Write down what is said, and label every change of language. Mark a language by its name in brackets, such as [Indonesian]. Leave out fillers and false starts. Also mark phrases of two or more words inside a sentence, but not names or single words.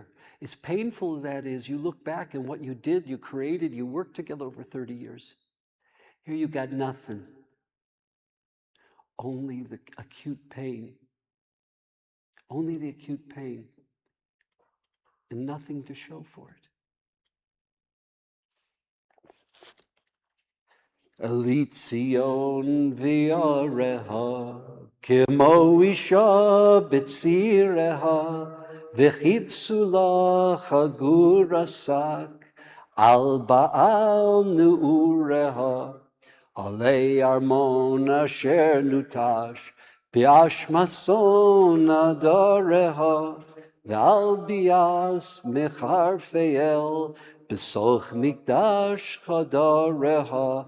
[English] As painful as that is, you look back and what you did, you created, you worked together over 30 years. Here you got nothing. Only the acute pain. Only the acute pain. And nothing to show for it. [Hebrew] אלי ציון ועריה, כמו אשה בציריה, וכבתולה חגורת שק, על בעל נעוריה, עלי ארמון אשר ניטש, באשמת עדריה, ועל ביאת מחרפי אל, בתוך מקדש חדריה.